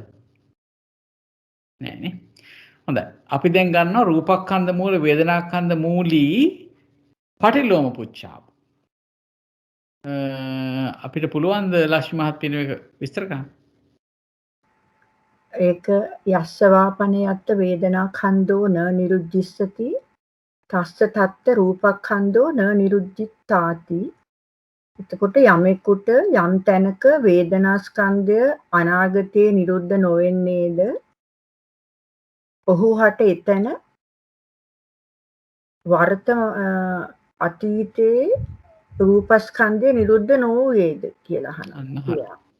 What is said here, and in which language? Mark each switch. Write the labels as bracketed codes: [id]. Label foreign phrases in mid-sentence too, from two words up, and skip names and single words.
[si] නෑ නේ. හොඳයි. අපි දැන් ගන්නවා රූපස්කන්ධ මූල වේදනාස්කන්ධ මූලී පටිලෝම පුච්ඡාව. අපිට පුළුවන් ද ලක්ෂ්මී මහත්මිය මේක විස්තර කරන්න? [pi] ඒක යස්සවාපනයත්ත වේදනාඛන්தோ න නිරුද්ධිස්සති තස්ස තත්ත රූපක්ඛන්தோ න නිරුද්ධිත්තාති. [si] එතකොට යමෙකුට යම් තැනක වේදනාස්කන්ධය අනාගතයේ නිරුද්ධ නොවෙන්නේද ඔහු හට එතන අතීතයේ රූපස්කන්ධය නිරුද්ධ නොවේද කියලා අහනවා.